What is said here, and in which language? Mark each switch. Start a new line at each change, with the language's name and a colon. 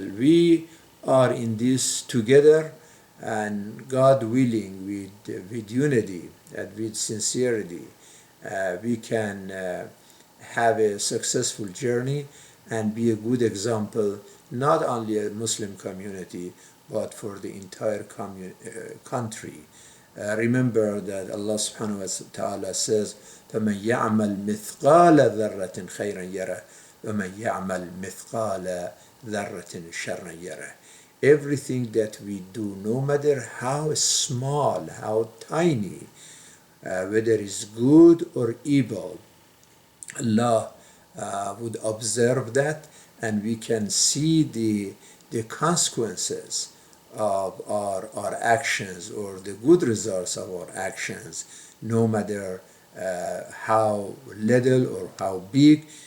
English: We are in this together, and God willing, with unity and with sincerity, we can have a successful journey and be a good example, not only a Muslim community, but for the entire country. Remember that Allah subhanahu wa ta'ala says,
Arabic: فَمَنْ يَعْمَلْ مِثْقَالَ ذَرَّةٍ خَيْرًا يَرَهُ وَمَنْ يَعْمَلْ مِثْقَالَ ذَرَّةٍ شَرًّا يَرَهُ.
English: Everything that we do, no matter how small, how tiny, whether it's good or evil, Allah would observe that, and we can see the consequences of our actions, or the good results of our actions, no matter how little or how big.